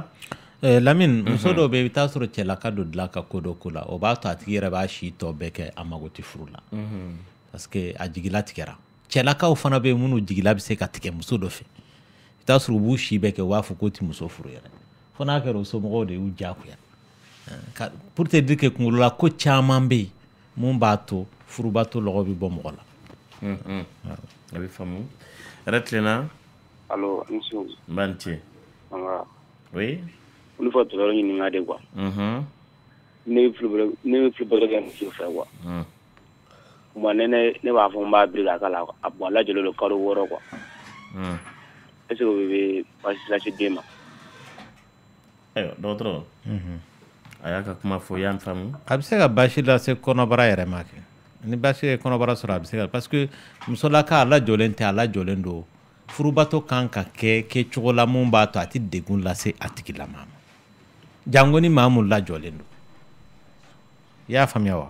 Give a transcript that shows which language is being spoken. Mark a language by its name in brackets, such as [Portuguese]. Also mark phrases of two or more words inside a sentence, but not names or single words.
[Bambara] Lamine muso dɔw bɛ yen i bɛ taa sɔrɔ cɛlaka dɔ dilan ka ko dɔ ko la o b'a to a tigi yɛrɛ b'a si tɔ bɛɛ kɛ a mago tɛ furu la [French] parce que [Bambara] a jigila tigɛra cɛlakaw fana bɛ yen minnu jigila bɛ se ka tigɛ muso dɔ fɛ i bɛ taa sɔrɔ u b'u si bɛɛ kɛ u b'a fɔ k'o tɛ muso furu yɛrɛ fo n'a kɛra o somɔgɔw de y'u diyagoya [French] pour te dire que [Bambara] kunkolola ko caman bɛ yen mun b'a to furubato lɔgɔ bɛ bɔ mɔgɔ la. A bɛ faamu yɛrɛ tilenna. Allo Nsu. N b'a ni ce. Oui. Olu fɔ tɔɔrɔ ɲininka de quoi. Ne bɛ filibato kɛ muso fɛ quoi. Bon ne b'a fɔ n b'a biri ka k'a la a bon a lajɛlen don kalo 6 quoi. [French] Est-ce que [Bambara] o bɛ baasi lase den ma. Ayiwa dɔgɔtɔrɔ. A y'a ka kuma fɔ i y'a faamu. A bɛ se ka baasi lase kɔnɔbara yɛrɛ ma kɛ ni baasi ye kɔnɔbara sɔrɔ a bɛ se ka [French] parce que [Bambara] musolaka a lajɔlen tɛ a lajɔlen don furubato kan ka kɛ kɛcogo la mun b'a to a tɛ degun lase a tigilama ma jango ni maa mun lajɔlen don i y'a faamuya wa.